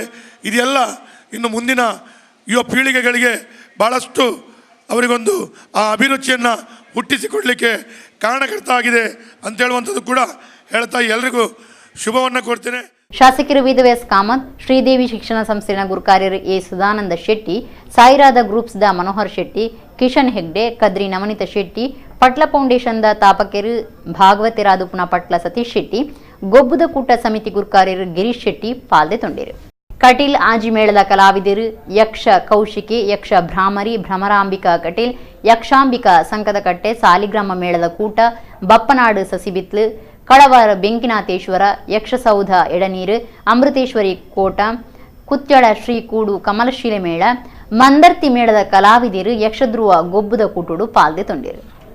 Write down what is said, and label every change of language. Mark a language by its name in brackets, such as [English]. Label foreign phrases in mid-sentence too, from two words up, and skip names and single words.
[Kannada] ಇದೆಲ್ಲ ಇನ್ನು ಮುಂದಿನ ಯುವ ಪೀಳಿಗೆಗಳಿಗೆ ಭಾಳಷ್ಟು ಅವರಿಗೊಂದು ಆ ಅಭಿರುಚಿಯನ್ನು ಹುಟ್ಟಿಸಿಕೊಡಲಿಕ್ಕೆ ಕಾರಣಕರ್ತ ಆಗಿದೆ ಅಂತ ಹೇಳುವಂಥದ್ದು ಕೂಡ ಹೇಳ್ತಾ ಎಲ್ಲರಿಗೂ ಶುಭವನ್ನು ಕೊಡ್ತೇನೆ. [Tulu] ಶಾಸಕರು ವೇದವ್ಯಾಸ್ ಕಾಮತ್, ಶ್ರೀದೇವಿ ಶಿಕ್ಷಣ ಸಂಸ್ಥೆಯ ಗುರುಕಾರ್ಯರು ಎ ಸದಾನಂದ ಶೆಟ್ಟಿ, ಸಾಯಿರಾಧ ಗ್ರೂಪ್ಸ್ದ ಮನೋಹರ್ ಶೆಟ್ಟಿ, ಕಿಶನ್ ಹೆಗ್ಡೆ, ಕದ್ರಿ ನವನೀತ ಶೆಟ್ಟಿ, ಪಟ್ಲ ಫೌಂಡೇಶನ್ದ ತಾಪಕೆರು ಭಾಗವತಿರಾದುಪುನ ಪಟ್ಲ ಸತೀಶ್ ಶೆಟ್ಟಿ, ಗೊಬ್ಬದ ಕೂಟ ಸಮಿತಿ ಗುರುಕಾರ್ಯರು ಗಿರೀಶ್ ಶೆಟ್ಟಿ ಪಾಲ್ದೆ ತೊಂಡಿರು. ಕಟೀಲ್ ಆಜಿ ಮೇಳದ ಕಲಾವಿದರು ಯಕ್ಷ ಕೌಶಿಕಿ, ಯಕ್ಷ ಭ್ರಾಮರಿ, ಭ್ರಮರಾಂಬಿಕಾ ಕಟೀಲ್, ಯಕ್ಷಾಂಬಿಕಾ ಸಂಕದಕಟ್ಟೆ, ಸಾಲಿಗ್ರಾಮ ಮೇಳದ ಕೂಟ, ಬಪ್ಪನಾಡು ಸಸಿಬಿತ್ಲು, ಕಳವಾರ ಬೆಂಕಿನಾಥೇಶ್ವರ, ಯಕ್ಷಸೌಧ ಎಡನೀರು, ಅಮೃತೇಶ್ವರಿ ಕೋಟ, ಕುತ್ಯಳ ಶ್ರೀ ಕೂಡು ಕಮಲಶೀಲೆ ಮೇಳ, ಮಂದರ್ತಿ ಮೇಳದ ಕಲಾವಿದರು ಯಕ್ಷಧ್ರುವ ಗೊಬ್ಬದ ಕೂಟುಡು ಪಾಲ್ದೆ ತೊಂಡಿರು.